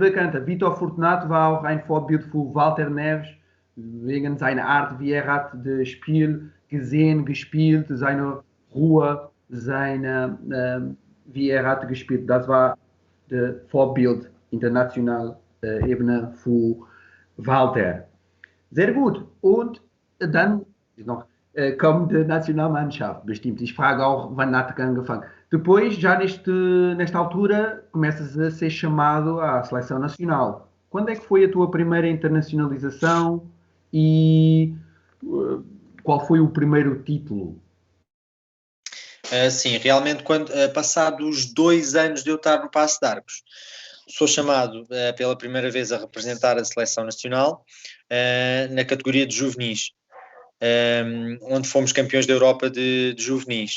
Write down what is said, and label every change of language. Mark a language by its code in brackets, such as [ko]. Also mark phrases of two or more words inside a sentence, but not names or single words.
[de] Vítor Fortunato war auch ein Vorbild für Walter Neves, wegen seiner Art, wie er hat das Spiel gesehen, gespielt, seine Ruhe, wie er hat gespielt. Das war das Vorbild international Ebene für Walter. Sehr gut. Und dann noch kommt die Nationalmannschaft, bestimmt. Ich frage auch, wann hat angefangen. [pt] Depois, já nesta altura, começas a ser chamado à seleção nacional. Quando é que foi a tua primeira internacionalização e qual foi o primeiro título? Sim, realmente, passados 2 anos de eu estar no Paço de Arcos, sou chamado pela primeira vez a representar a seleção nacional na categoria de juvenis, onde fomos campeões da Europa de juvenis.